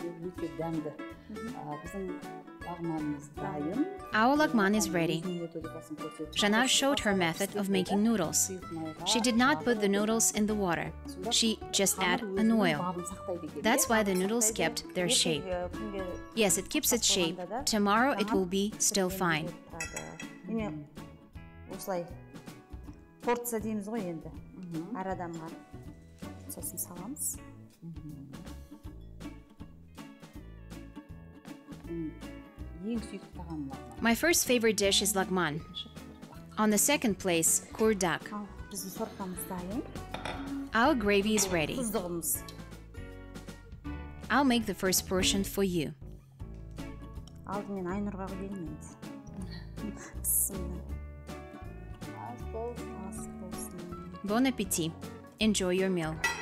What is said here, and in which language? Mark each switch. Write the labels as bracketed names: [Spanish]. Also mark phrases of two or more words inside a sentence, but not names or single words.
[English] Our Lagman is ready. Zhanar showed her method of making noodles. She did not put the noodles in the water. She just added an oil. That's why the noodles kept their shape. Yes, it keeps its shape. Tomorrow it will be still fine. [Kazakh] Осылай порция дейміз ғой енді. Әр адамға. Сосын саламыз. [English] My first favorite dish is Lagman. On the second place, Qazaq. Our gravy is ready. I'll make the first portion for you. [Kazakh] Алдымен Айнұрға қойайын енді. [French] Bon appétit. [English] Enjoy your meal.